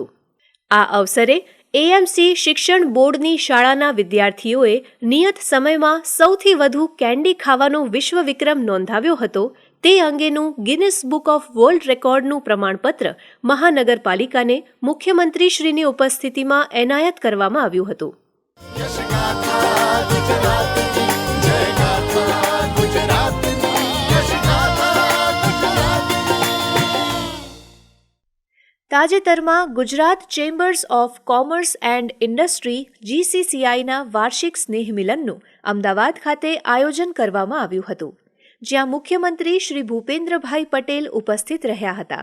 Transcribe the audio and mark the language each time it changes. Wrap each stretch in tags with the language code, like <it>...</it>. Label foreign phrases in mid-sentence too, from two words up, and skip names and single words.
<gu>આ અવસરે AMC શિક્ષણ બોર્ડની શાળાના વિદ્યાર્થીઓએ નિયત સમયમાં સૌથી વધુ કેન્ડી ખાવાનો વિશ્વ વિક્રમ નોંધાવ્યો હતો. તે અંગેનું ગિનિસ બુક ઓફ વર્લ્ડ રેકોર્ડનું પ્રમાણપત્ર મહાનગરપાલિકાને મુખ્યમંત્રીશ્રીની ઉપસ્થિતિમાં એનાયત કરવામાં આવ્યું હતું. યશ ગાથા ગુજરાતની જય ગાથા ગુજરાતની યશ ગાથા ગુજરાતની. તાજેતરમાં ગુજરાત ચેમ્બર્સ ઓફ કોમર્સ એન્ડ ઇન્ડસ્ટ્રી GCCIના વાર્ષિક સ્નેહ મિલનનું અમદાવાદ ખાતે આયોજન કરવામાં આવ્યું હતું, જ્યાં મુખ્યમંત્રી શ્રી ભૂપેન્દ્રભાઈ પટેલ ઉપસ્થિત રહ્યા હતા.</gu>